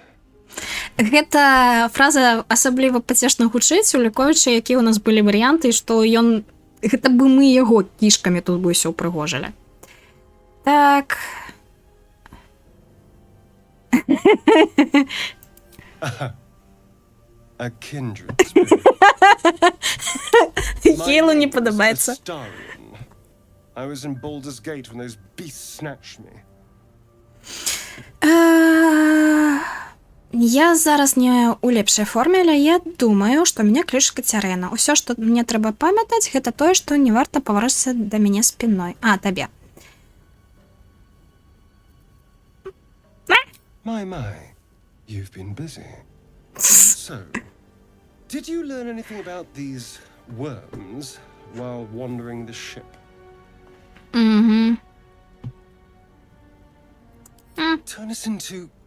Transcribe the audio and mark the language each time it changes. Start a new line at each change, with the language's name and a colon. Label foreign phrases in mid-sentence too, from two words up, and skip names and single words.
Belarusian: Гэта фраза асабліва пацешна гучыць, улікаючы, якія ў нас былі варыянты, што ён... Гэта бы мы яго кішкамі тут бы ўсё ўпрыгожылі. Так...
English: A kindred spirit.
Belarusian: Хейлу не
English: My name was
Belarusian: падабаецца.
English: Astarion. I was in Baldur's Gate when those beasts snatched me.
Belarusian: Я зараз не ў лепшай форме, але я думаю, што мяне клічуць Кацярына. Усё, што мне трэба памятаць, гэта тое, што не варта паварочацца да мяне спіной. Табе.
English: My, you've been busy. So, did you learn anything about these worms while wandering the ship? Turn us into...